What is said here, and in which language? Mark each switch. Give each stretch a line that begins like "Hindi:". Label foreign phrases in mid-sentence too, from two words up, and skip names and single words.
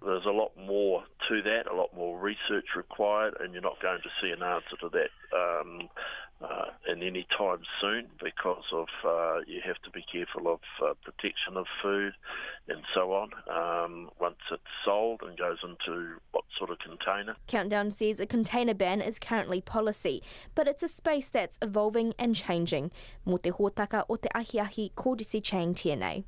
English: There's a lot more to that, a lot more research required, and you're not going to see an answer to that in any time soon because of you have to be careful of protection of food and so on once it's sold and goes into what sort of container. Countdown says a container ban is currently policy, but it's a space that's evolving and changing.
Māori: Mo te hōtaka o te ahiahi, ko Jessie Chang tēnei.